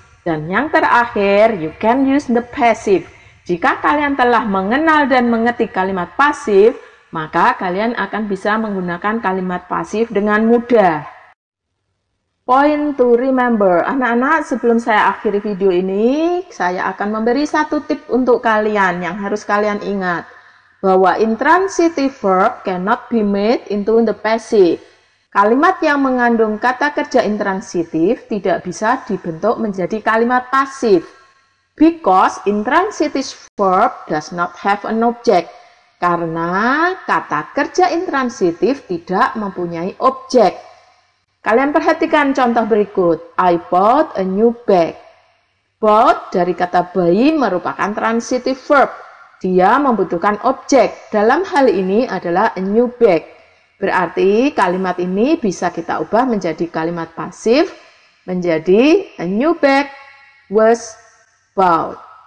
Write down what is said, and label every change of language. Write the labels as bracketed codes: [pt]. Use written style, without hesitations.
[id] Dan yang terakhir, [en] you can use the passive. [id] Jika kalian telah mengenal dan mengerti kalimat pasif, maka kalian akan bisa menggunakan kalimat pasif dengan mudah. [en] Point to remember. [id] Anak-anak, sebelum saya akhiri video ini, saya akan memberi satu tip untuk kalian yang harus kalian ingat. [en] Bahwa intransitive verb cannot be made into the passive. [id] Kalimat yang mengandung kata kerja intransitif tidak bisa dibentuk menjadi kalimat pasif. [en] Because intransitive verb does not have an object. [id] Karena kata kerja intransitif tidak mempunyai objek. Kalian perhatikan contoh berikut. [en] I bought a new bag. [id] Bought dari kata buy merupakan transitive verb. Dia membutuhkan objek. Dalam hal ini adalah [en] a new bag. [id] Berarti kalimat ini bisa kita ubah menjadi kalimat pasif. [en] Menjadi a new bag was bought.